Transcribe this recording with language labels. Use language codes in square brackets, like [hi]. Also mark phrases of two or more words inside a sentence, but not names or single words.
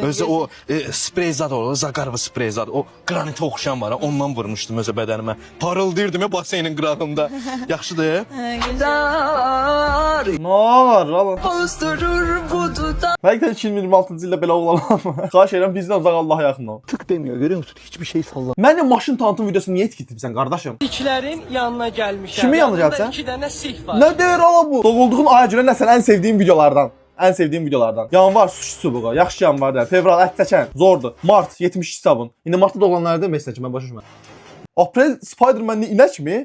[az] Özü o sprey zad olur, zaqarlı sprey zad. O qranitə oxşayan var, ondan vurmuşdum özə bədənimə. Parıldayırdım ya baseynin qırağında. Yaxşıdır? Nə var lan? Pozdurur bu duda. Həqiqətən 2026-cı ildə belə oğlanlar var. Xahiş edirəm bizdən uzaq Allaha yaxın ol. [tr] Tık demiyor, görüyor musun? Hiçbir şey sallamıyor. [az] Mənim maşın tanıtım videosunu niyə etiketləmirsən qardaşım? İkilərin yanına gəlmişəm. Kimin yanına gəlsən? 2 dənə sih var. Nə deyir ala bu? Doğulduğun aya görə nə sən ən sevdiyin videolardan? Ən sevdiyim videolardan. Yanvar sushi çubuğu, yaxşı yanvar da. Fevral ət çəkən, zordur. Mart 72 sabun. İndi martda doğulanlarda məsələ ki, mən başa düşmürəm. Aprel Spider-Man-li inək mi?